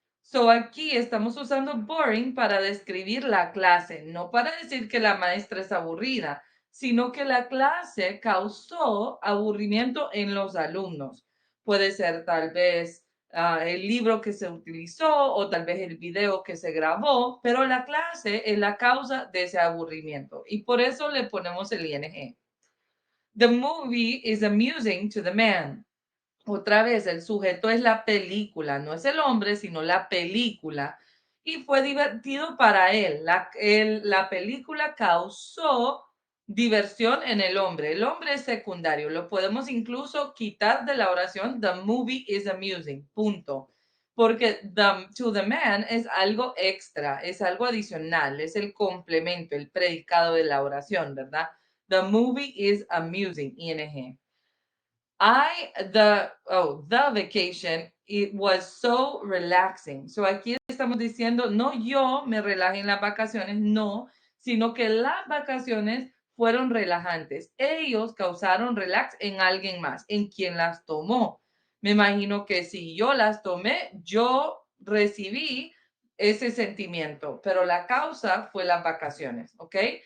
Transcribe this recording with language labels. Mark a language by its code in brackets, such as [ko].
[es] So aquí estamos usando boring para describir la clase, no para decir que la maestra es aburrida, sino que la clase causó aburrimiento en los alumnos. Puede ser tal vez el libro que se utilizó o tal vez el video que se grabó, pero la clase es la causa de ese aburrimiento y por eso le ponemos el ing. [en] The movie is amusing to the man. [es] Otra vez, el sujeto es la película, no es el hombre, sino la película. Y fue divertido para él. La película causó diversión en el hombre. El hombre es secundario. Lo podemos incluso quitar de la oración. [en] The movie is amusing. [es] Punto. Porque [en] to the man [es] es algo extra, es algo adicional, es el complemento, el predicado de la oración, ¿verdad? [en] The movie is amusing. ING. The vacation, it was so relaxing. [es] So aquí estamos diciendo, no yo me relajé en las vacaciones, no, sino que las vacaciones fueron relajantes. Ellos causaron relax en alguien más, en quien las tomó. Me imagino que si yo las tomé, yo recibí ese sentimiento, pero la causa fue las vacaciones, ¿ok?